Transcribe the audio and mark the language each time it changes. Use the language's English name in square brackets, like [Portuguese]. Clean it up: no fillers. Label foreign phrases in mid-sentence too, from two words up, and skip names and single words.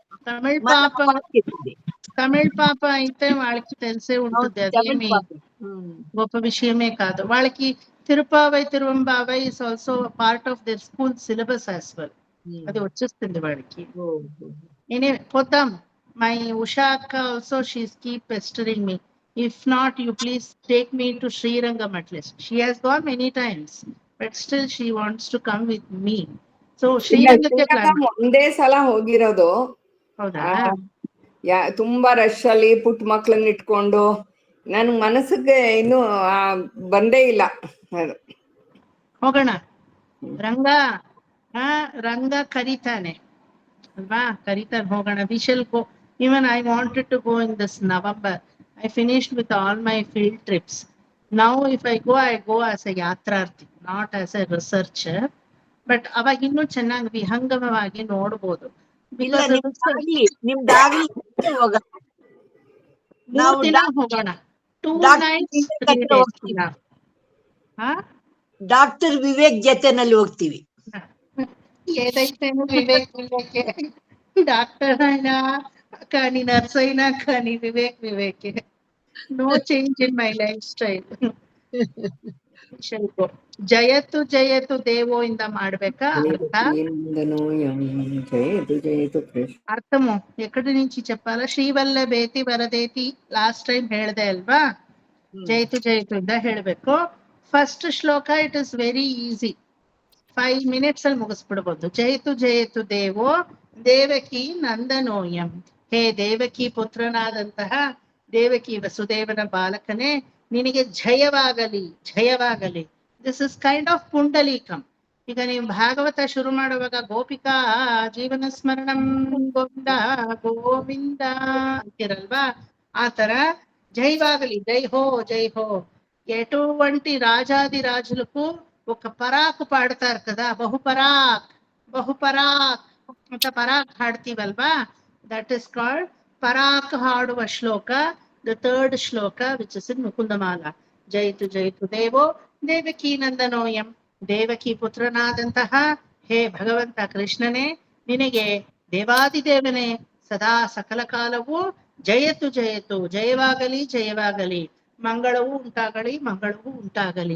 [Telugu] తమిళ పాప అయితే వాళ్ళకి తెలిసే ఉంటుంది. అదేమి గొప్ప విషయమే కాదు. [English] వాళ్ళకి తిరుపావై తిరువంబావై is also part of their school syllabus as well. [Telugu] అది వచ్చేస్తుంది వాళ్ళకి. పోతాం. [English] My Usha akka also, she's keep pestering me. If not, you please take me to Srirangam at least. She has gone many times, but still she wants to come with me. So [Kannada] ಶ್ರೀರಂಗಕ್ಕೆ ಒಂದೇ ಸಲ ಹೋಗಿರೋದು. ಹೌದಾ? ತುಂಬಾ ರಶ್ ಅಲ್ಲಿ ಪುಟ್ಟ ಮಕ್ಳನ್ನ ಇಟ್ಕೊಂಡು ನನ್ ಮನಸ್ಸಿಗೆ ಇನ್ನು ಬಂದೇ ಇಲ್ಲ ಅದು. ಹೋಗೋಣ. ರಂಗ ಕರೀತಾನೆ ಅಲ್ವಾ? ಕರೀತಾನೆ, ಹೋಗೋಣ. [English] We shall go. Even I wanted to go in this November. I finished with all my field trips. Now if I go as a yatrarthi, not as a researcher. [Kannada] But ಅವಾಗ ಇನ್ನೂ ಚೆನ್ನಾಗಿ ವಿಹಂಗಮವಾಗಿ ನೋಡಬಹುದು. 3 ದಿನ ಹೋಗೋಣ. [English] 2 nights 3 days. [Kannada] ಡಾಕ್ಟರ್ ವಿವೇಕ್ ಜೊತೆನಲ್ಲಿ ಹೋಗ್ತೀವಿ. [Telugu] ఏదైతే వివేకే. డాక్టర్ అయినా కానీ, నర్స్ అయినా కానీ వివేకే. [English] no change in my lifestyle. [Kannada] ಜಯತು ಜಯತು ದೇವೋ ಇಂದ ಮಾಡ್ಬೇಕಾ ಅರ್ಥ? [Telugu] అర్థము ఎక్కడి నుంచి చెప్పాలా? [Kannada] ಶ್ರೀವಲ್ಲಭೇತಿ ವರದೇತಿ [English] last time [Kannada] ಹೇಳ್ದೆ ಅಲ್ವಾ? ಜಯತು ಜಯತು ಇಂದ ಹೇಳ್ಬೇಕು. ಫಸ್ಟ್ ಶ್ಲೋಕ [English] it is very easy. 5 minutes [Kannada] ಅಲ್ಲಿ ಮುಗಿಸ್ಬಿಡ್ಬೋದು. [Sanskrit] ಜಯತು ಜಯತು ದೇವೋ ದೇವಕಿ ನಂದನೋಯಂ. [Kannada] ಹೇ ದೇವಕಿ ಪುತ್ರನಾದಂತಹ ದೇವಕಿ ವಸುದೇವನ ಬಾಲಕನೇ, ನಿನಗೆ ಜಯವಾಗಲಿ, ಜಯವಾಗಲಿ. [English] this is kind of pundalikam. [Kannada] ಈಗ ನೀವು ಭಾಗವತ ಶುರು ಮಾಡುವಾಗ ಗೋಪಿಕಾ ಜೀವನ ಸ್ಮರಣಂ ಗೋವಿಂದ ಗೋವಿಂದ ಅಂತಿರಲ್ವಾ? ಆ ತರ జయవాగలి, [Hindi] जय हो जय हो. [Telugu] ఎటువంటి రాజాది రాజులకు ఒక పరాకు పాడతారు కదా, బహుపరాక్ [Kannada] ಅಂತ ಪರಾಕ್ ಹಾಡ್ತೀವಲ್ವಾ? [English] that is called [Kannada] ಪರಾಕ್ ಹಾಡುವ ಶ್ಲೋಕ. ದ 3rd ಶ್ಲೋಕ [English] which is in [Kannada] ಮುಕುಂದಮಾಲ. [Sanskrit] ಜಯಿತು ಜಯಿತು ದೇವೋ ದೇವಕಿ ನಂದನೋಯಂ. [Kannada] ದೇವಕಿ ಪುತ್ರನಾದಂತಹ ಹೇ ಭಗವಂತ ಕೃಷ್ಣನೇ, ನಿನಗೆ ದೇವಾದಿದೇವನೇ ಸದಾ ಸಕಲ ಕಾಲವೂ [Sanskrit] ಜಯತು ಜಯತು, [Kannada] ಜಯವಾಗಲಿ ಜಯವಾಗಲಿ, ಮಂಗಳವೂ ಉಂಟಾಗಲಿ, ಮಂಗಳವೂ ಉಂಟಾಗಲಿ.